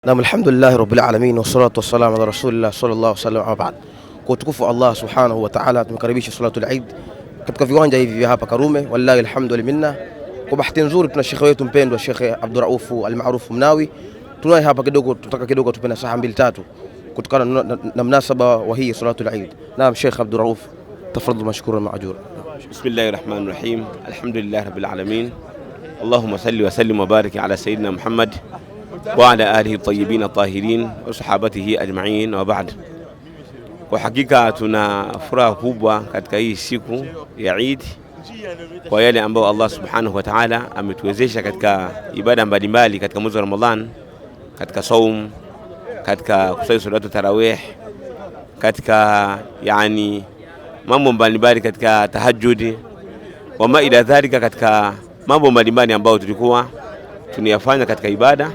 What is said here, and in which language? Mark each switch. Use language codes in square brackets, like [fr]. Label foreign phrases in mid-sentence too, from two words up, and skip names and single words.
[ar] والحمد لله رب العالمين والصلاة والسلام على رسول الله صلى الله عليه وسلم وبعد. [sw] Kwa utukufu [ar] الله سبحانه وتعالى [sw] tumekaribisha [ar] صلاة العيد [sw] katika viwanja hivi vya hapa Karume, [ar] والله الحمد لله. [sw] Kwa bahati nzuri tuna shekhe wetu mpendwa Sheikh Abdurrauf al-Maarufu Mnawi, tunaye hapa kidogo, tutaka kidogo tupena saha mbili tatu kutokana na mnasaba wa hii [ar] صلاة العيد. [sw] Naam Sheikh Abdurrauf, [ar] تفضل مشكورا مأجورا. بسم الله الرحمن الرحيم الحمد لله رب العالمين. اللهم صل وسلم وبارك على سيدنا محمد وعلى آله الطيبين الطاهرين وصحابته أجمعين وبعد. [sw] Kwa hakika tuna furaha kubwa katika hii siku ya Eid kwa yale ambao [ar] الله سبحانه وتعالى [sw] ametuwezesha katika ibada mbalimbali katika mwezi wa Ramadhan, katika saum, katika kusali [ar] صلاة التراويح, [sw] katika yani mambo mbalimbali, katika tahajjud [ar] وما إلى ذلك, [sw] katika mambo mbalimbali ambao tulikuwa tunayafanya katika ibada.